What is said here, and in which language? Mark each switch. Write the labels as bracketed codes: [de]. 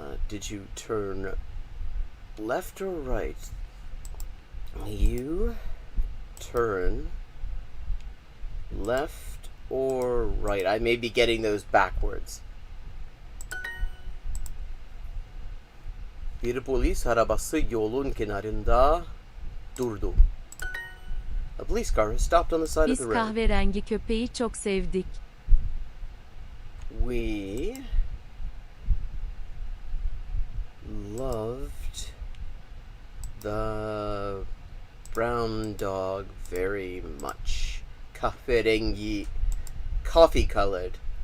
[en] Did you turn left or right? You turn left or right. I may be getting those backwards. [tr] Bir polis arabası yolun kenarında durdu. [en] A police car has stopped on the side of [tr] Biz [en] the road. [tr] kahverengi köpeği çok sevdik. [en] We loved the brown dog very much. Kahverengi, coffee colored.